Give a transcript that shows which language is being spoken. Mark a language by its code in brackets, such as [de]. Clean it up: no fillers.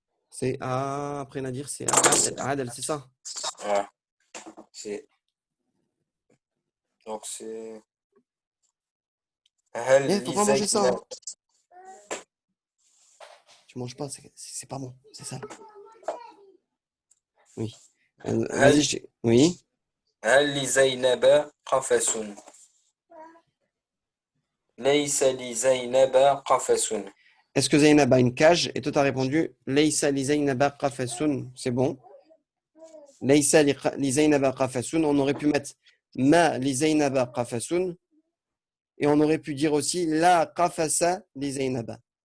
[fr] C'est après Nadir, c'est Adel, c'est ça? Ouais. Donc c'est. Il faut pas manger ça. Hein. Tu manges pas, c'est pas bon, c'est ça. Oui. Vas-y, oui. [ar] هل لزينب قفص ليس لزينب قفص. [fr] Est-ce que Zainab a une cage? Et toi, tu as répondu [ar] Laysa li Zainaba qafasun. [fr] C'est bon. [ar] Laysa li Zainaba qafasun. [fr] On aurait pu mettre [ar] Ma li Zainaba qafasun. [fr] Et on aurait pu dire aussi [ar] La qafasa li Zainaba.